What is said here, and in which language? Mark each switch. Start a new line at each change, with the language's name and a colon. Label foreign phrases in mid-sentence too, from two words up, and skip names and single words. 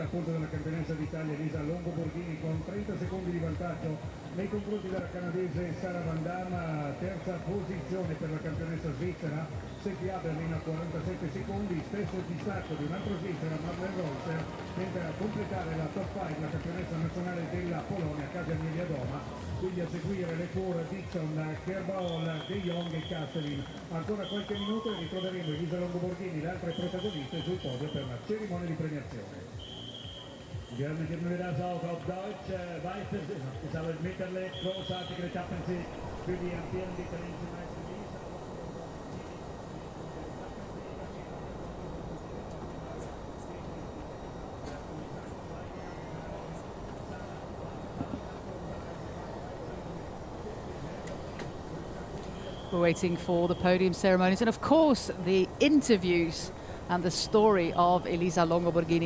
Italian: appunto dalla campionessa d'Italia Elisa Longo-Borghini con 30 secondi di vantaggio nei confronti della canadese Sara Van Damme, terza posizione per la campionessa svizzera Seppi Aberlin a 47 secondi, stesso distacco di un altro svizzera Madeleine Rolser, mentre a completare la top 5 la campionessa nazionale della Polonia Kasia Doma, quindi a seguire le Four, Dixon, Kerbal, De Jong e Kastelin. Ancora qualche minuto e ritroveremo Elisa Longo-Borghini, le altre protagoniste sul podio per la cerimonia di premiazione.
German: Gerne geben wir das auch auf Deutsch weiter. Ich habe Mitterle, großartige Etappen für die amtierende italienische Meisterin.
English: We're waiting for the podium ceremonies and of course the interviews and the story of Elisa Longo-Borghini.